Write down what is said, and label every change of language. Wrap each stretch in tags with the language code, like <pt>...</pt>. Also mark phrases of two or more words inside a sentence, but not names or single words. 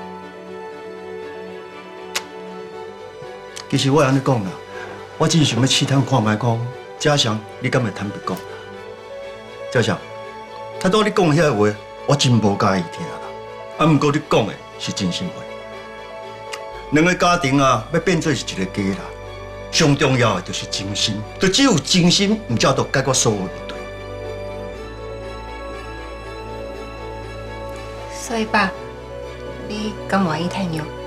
<nan>其实我安尼讲啦，我只是想要试探看卖讲，嘉祥你敢会坦白讲？嘉祥，他拄你讲遐个话，我真无介意听啦。啊，毋过你讲的是真心话。两个家庭啊，要变做是一个家啦，上重要的就是真心，就只有真心，毋才能解决所有问题。所以爸，你敢愿意退让？</nan>